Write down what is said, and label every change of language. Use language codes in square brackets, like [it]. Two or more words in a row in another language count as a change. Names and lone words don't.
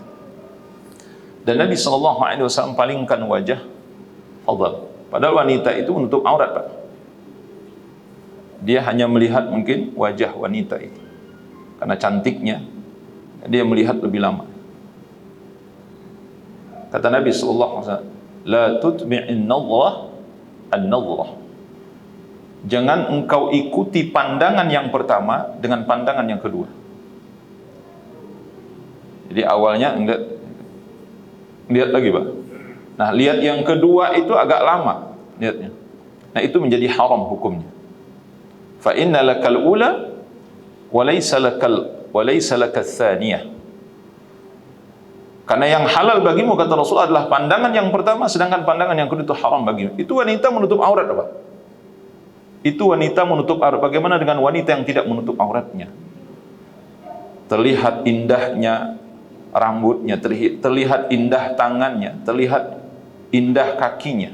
[id] Dan Nabi SAW palingkan wajah Fadl. Padahal wanita itu menutup aurat, Pak. Dia hanya melihat mungkin wajah wanita itu. Karena cantiknya, dia melihat lebih lama. Kata Nabi SAW, [ar] لا تتبع النظرة النظرة. [id] Jangan engkau ikuti pandangan yang pertama dengan pandangan yang kedua. Jadi awalnya lihat lagi, Pak. Nah, lihat yang kedua itu agak lama lihatnya. Nah, itu menjadi haram hukumnya. [ar] فإن لك الأولى وليس لك الثانية. [id] Karena yang halal bagimu, kata Rasul, adalah pandangan yang pertama, sedangkan pandangan yang kedua itu haram bagimu. Itu wanita menutup aurat, Pak. Itu wanita menutup aurat. Bagaimana dengan wanita yang tidak menutup auratnya? Terlihat indahnya rambutnya, terlihat indah tangannya, terlihat indah kakinya.